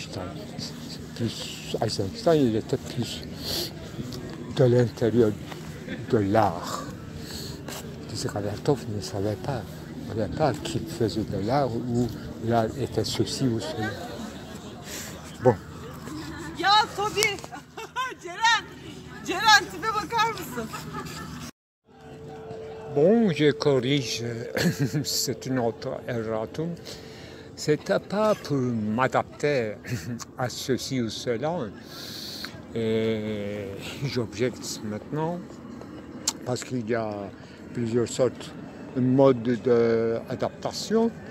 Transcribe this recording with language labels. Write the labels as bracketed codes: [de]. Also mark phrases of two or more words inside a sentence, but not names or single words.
[fr] Eisenstein, il était plus de l'intérieur de l'art. Ravertov ne savait pas qu'il faisait de l'art ou l'art était ceci ou cela. Bon. [tr] Ya Tobi! Ceren tipe bakar mısın? [fr] Bon, je corrige, c'est une autre erratum. C'était pas pour m'adapter à ceci ou cela. Et j'objecte maintenant parce qu'il y a plusieurs sortes de modes d'adaptation.